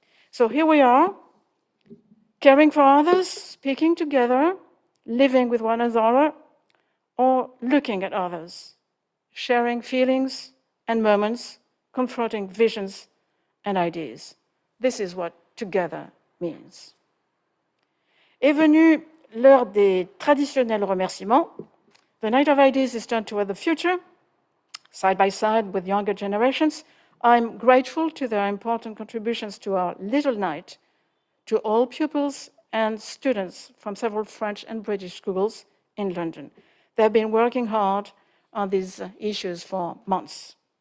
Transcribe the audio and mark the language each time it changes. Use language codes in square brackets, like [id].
[en] So here we are, caring for others, speaking together, living with one another, or looking at others, sharing feelings and moments, confronting visions and ideas. This is what together means. [fr] Est venue l'heure des traditionnels remerciements. [en] The Night of Ideas is turned toward the future, side by side with younger generations. I'm grateful to their important contributions to our little night, to all pupils and students from several French and British schools in London. They've been working hard on these issues for months.